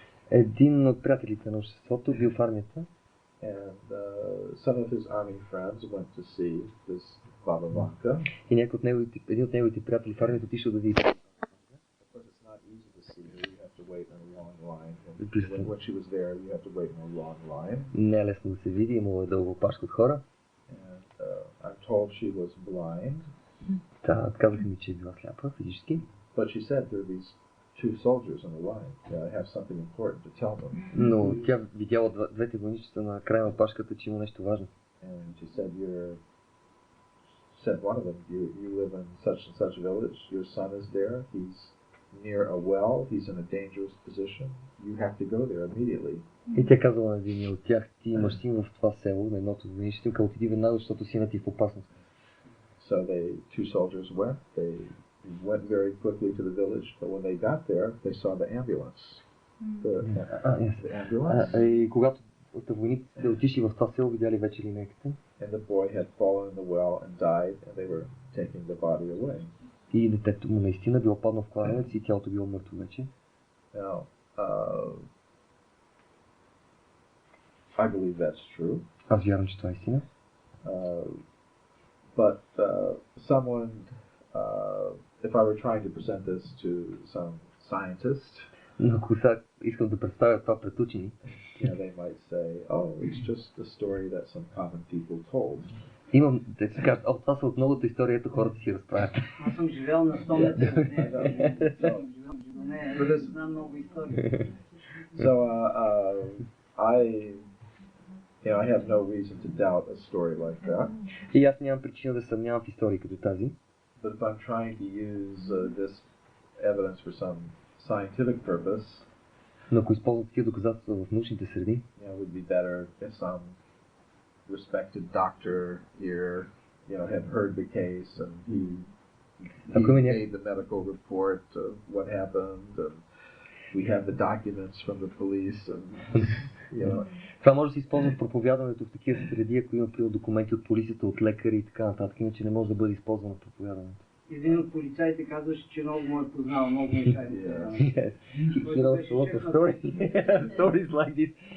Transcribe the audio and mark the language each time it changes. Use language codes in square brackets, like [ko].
[bg] Един от приятелите на обществото бил в армията. [en] And some of his army friends went to see this Baba Vanka. [bg] И един от неговите приятели в армията отишъл да види. [en] Of course, it's not easy to see her. You have to wait in a long line. When she was there, you have to wait in a long line. [bg] Не е лесно да се види, имало е дълго пашка от хора. [en] And I'm told she was blind. [bg] Да, казаха ми, че е била сляпа физически. [en] But she said there are these two soldiers on the line. I have something important to tell them. [bg] Но тя видяла двете войничета на края на пашката, че има нещо важно. [en] And she said, said one of them, you live in such and such village. Your son is there. He's near a well. He's in a dangerous position. You have to go there immediately. [bg] И тя казала на един от тях, ти имаш син в това село, на едното войничето, като отиди веднага, защото синът ти е в опасност. [en] So two soldiers went. They went very quickly to the village, but when they got there, they saw the ambulance. The ambulance. [bg] И когато войниците отишли в това село, видяли вече линейката. [en] And the boy had fallen in the well and died, and they were taking the body away. [bg] И детето му наистина било паднал в кладенец и тялото било мъртво вече. [en] Now, I believe that's true. [bg] Аз вярвам, че това е истина. [en] But someone, if I were trying to present this to some scientist, [bg] но ако сега искам да представя това пред учени, [en] they might say, oh, it's just a story that some common people told. [bg] Имам да си кажа, това са от многото истории, ето хората си разправят. Аз съм живял на 100 метра. Не, знам много истории. [en] So, I have no reason to doubt a story like that. [bg] И аз нямам причина да съмнявам в истории като тази. [en] But if I'm trying to use this evidence for some scientific purpose, [bg] но ако използват такива доказателства в научните среди, [en] it would be better if some respected doctor here, had heard the case and he made the medical report of what happened, and we have the documents from the police, and [bg] Това може да се използва в проповядването в такива среди, ако има документи от полицията, от лекари и така нататък, иначе не може да бъде използвано в проповядването. Един от полицаите казваше, че много му е познал, много му е шайно. [en] Yes. He knows a lot of stories like this.